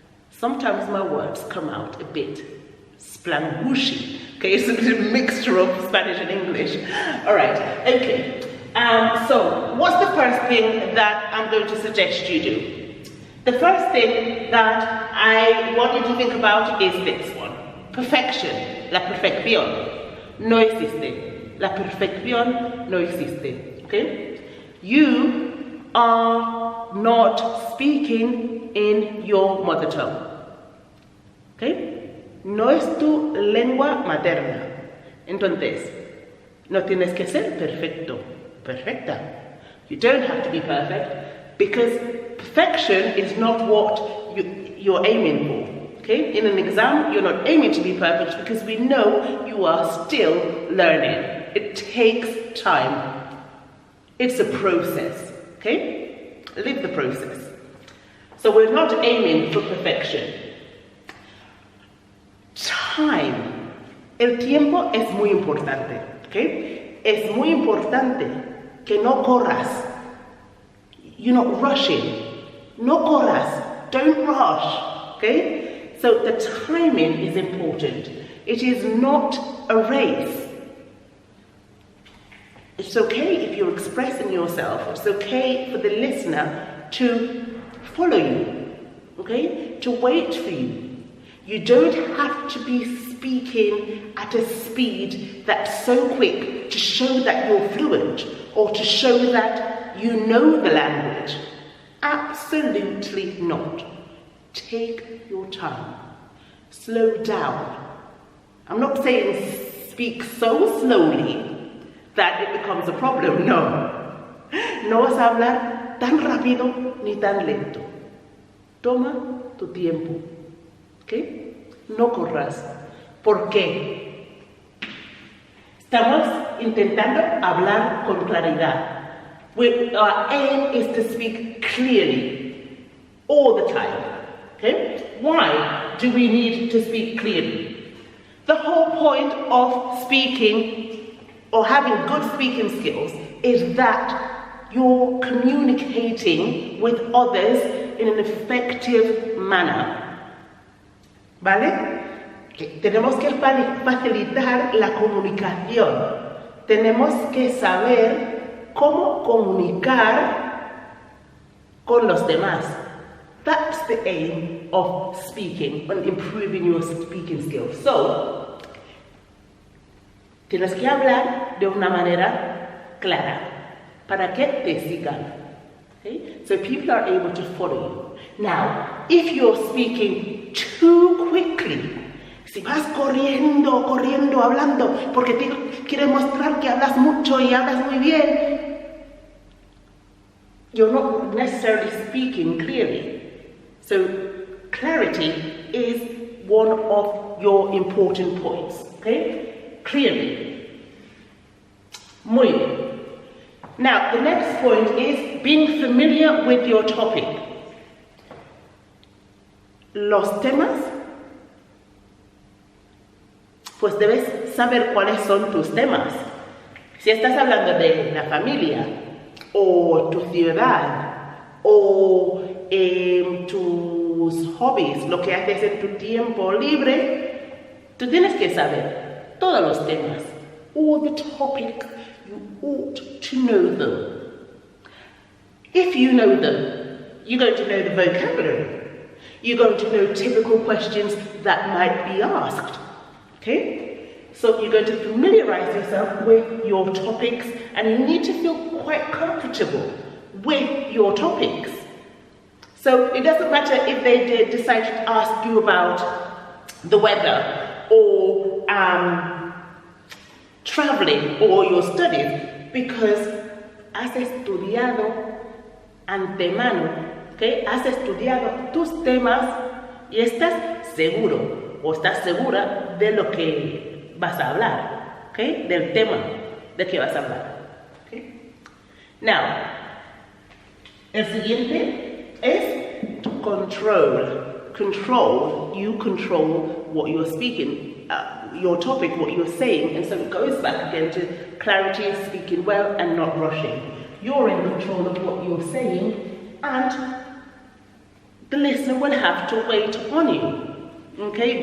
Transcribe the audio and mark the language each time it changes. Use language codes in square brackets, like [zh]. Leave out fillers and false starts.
[en] Sometimes my words come out a bit splangooshy, okay, it's a mixture of Spanish and English. All right, okay. So what's the first thing that I'm going to suggest you do? The first thing that I want you to think about is this one. [es] Perfection, la perfección, no existe. La perfección no existe, okay? [en] You are not speaking in your mother tongue, okay? [es] No es tu lengua materna. Entonces, no tienes que ser perfecto, perfecta. [en] You don't have to be perfect because perfection is not what you're aiming for, okay? In an exam, you're not aiming to be perfect because we know you are still learning. It takes time. It's a process, okay? Live the process. So we're not aiming for perfection. Time. [es] El tiempo es muy importante, okay? Es muy importante que no corras. [en] You're not rushing. [es] No corras. [en] Don't rush, okay? So the timing is important. It is not a race. It's okay if you're expressing yourself. It's okay for the listener to follow you, okay? To wait for you. You don't have to be speaking at a speed that's so quick to show that you're fluent or to show that you know the language. Absolutely not. Take your time. Slow down. I'm not saying speak so slowly that it becomes a problem, no. [es] No vas a hablar tan rápido ni tan lento. Toma tu tiempo, ¿ok? No corras. ¿Por qué? Estamos intentando hablar con claridad. [en] Our aim is to speak clearly all the time, okay? Why do we need to speak clearly? The whole point of speaking or having good speaking skills is that you're communicating with others in an effective manner. [es] ¿Vale? Tenemos que facilitar la comunicación. Tenemos que saber cómo comunicar con los demás. [en] That's the aim of speaking and improving your speaking skills. [es] So, tienes que hablar de una manera clara para que te sigan. [en] Okay? So people are able to follow you. Now, if you're speaking too quickly, [es] si vas corriendo, hablando, porque quieres mostrar que hablas mucho y hablas muy bien, [en] you're not necessarily speaking clearly. So clarity is one of your important points, okay? Clearly. [es] Muy bien. [en] Now, the next point is being familiar with your topic. [es] Los temas, pues debes saber cuáles son tus temas. Si estás hablando de la familia, o tu ciudad, o tus hobbies, lo que haces en tu tiempo libre, tú tienes que saber todos los temas, [en] all the topics. You ought to know them. If you know them, you're going to know the vocabulary. You're going to know typical questions that might be asked. Okay? So you're going to familiarize yourself with your topics, and you need to feel quite comfortable with your topics. So it doesn't matter if they decide to ask you about the weather or traveling or your studies, because [es] has estudiado antemano, [en] ¿okay? [es] Has estudiado tus temas y estás seguro o estás segura de lo que vas a hablar, ¿okay? Del tema de que vas a hablar. ¿Okay? Now, el siguiente es control. [en] Control, you control what you're speaking, your topic, what you're saying, and so it goes back again to clarity, speaking well and not rushing. You're in control of what you're saying, and the listener will have to wait on you. Okay?